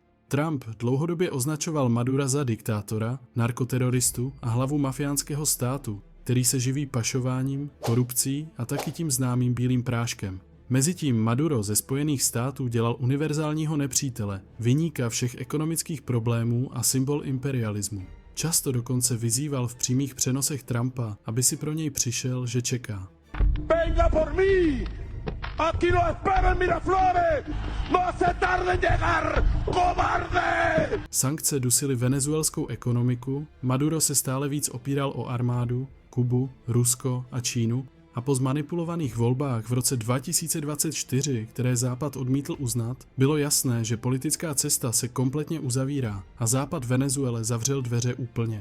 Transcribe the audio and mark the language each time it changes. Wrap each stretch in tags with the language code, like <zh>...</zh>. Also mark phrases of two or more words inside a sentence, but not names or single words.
<cs>Trump dlouhodobě označoval Madura za diktátora, narkoteroristu a hlavu mafiánského státu, který se živí pašováním, korupcí a taky tím známým bílým práškem. Mezitím Maduro ze Spojených států dělal univerzálního nepřítele, viníka všech ekonomických problémů a symbol imperialismu. Často dokonce vyzýval v přímých přenosech Trumpa, aby si pro něj přišel, že čeká.</cs> <es>Venga por mí! Aquí lo espero en Miraflores! No se tarde en llegar, cobarde!</es> <cs>Sankce dusily venezuelskou ekonomiku, Maduro se stále víc opíral o armádu, Kubu, Rusko a Čínu, a po zmanipulovaných volbách v roce 2024, které Západ odmítl uznat, bylo jasné, že politická cesta se kompletně uzavírá a Západ Venezuele zavřel dveře úplně.</cs>